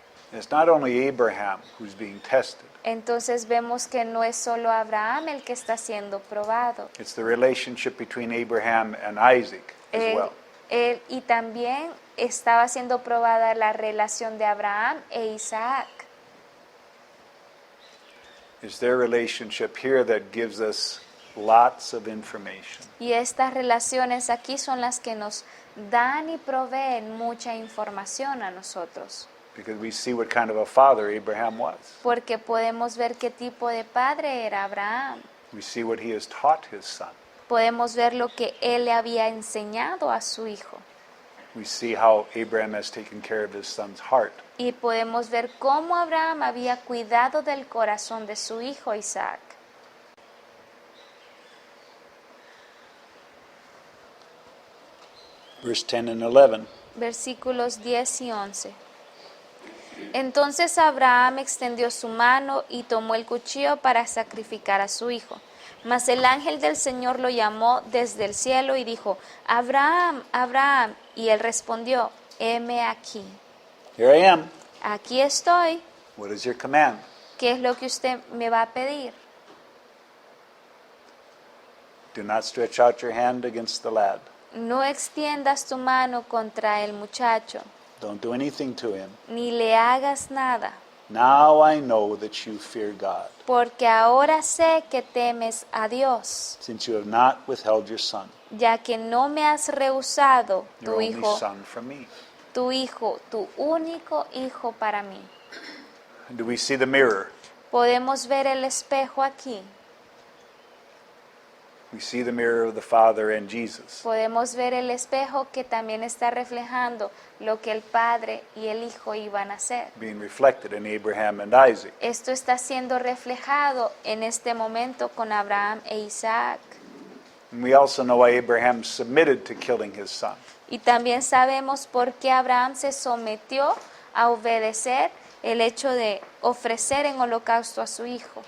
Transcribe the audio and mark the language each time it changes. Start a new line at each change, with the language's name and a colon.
English: It's not only Abraham who's being tested.
Spanish: Entonces vemos que no es solo Abraham el que está siendo probado.
English: It's the relationship between Abraham and Isaac as well.
Spanish: Y también estaba siendo probada la relación de Abraham e Isaac.
English: It's their relationship here that gives us lots of information.
Spanish: Y estas relaciones aquí son las que nos dan y proveen mucha información a nosotros.
English: Because we see what kind of a father Abraham was.
Spanish: Porque podemos ver qué tipo de padre era Abraham.
English: We see what he has taught his son.
Spanish: Podemos ver lo que él le había enseñado a su hijo.
English: We see how Abraham has taken care of his son's heart.
Spanish: Y podemos ver cómo Abraham había cuidado del corazón de su hijo Isaac.
English: Verse 10 and 11.
Spanish: Versículos 10 y 11. Entonces Abraham extendió su mano y tomó el cuchillo para sacrificar a su hijo. Mas el ángel del Señor lo llamó desde el cielo y dijo, Abraham, Abraham. Y él respondió, heme aquí.
English: Here I am.
Spanish: Aquí estoy.
English: What is your command?
Spanish: ¿Qué es lo que usted me va a pedir?
English: Do not stretch out your hand against the lad.
Spanish: No extiendas tu mano contra el muchacho,
English: Don't do anything to him.
Spanish: ni le hagas nada,
English: Now I know that you fear God,
Spanish: porque ahora sé que temes a Dios,
English: since you have not withheld your son,
Spanish: ya que no me has rehusado
English: your only son, from me.
Spanish: tu único hijo para mí.
English: Do we see the mirror?
Spanish: Podemos ver el espejo aquí.
English: We see the mirror of the Father and Jesus.
Spanish: Podemos ver el espejo que también está reflejando lo que el Padre y el Hijo iban a hacer.
English: Being reflected in Abraham and Isaac.
Spanish: Esto está siendo reflejado en este momento con Abraham e Isaac.
English: And we also know why Abraham submitted to killing his son.
Spanish: Y también sabemos por qué Abraham se sometió a obedecer el hecho de ofrecer en holocausto a su hijo.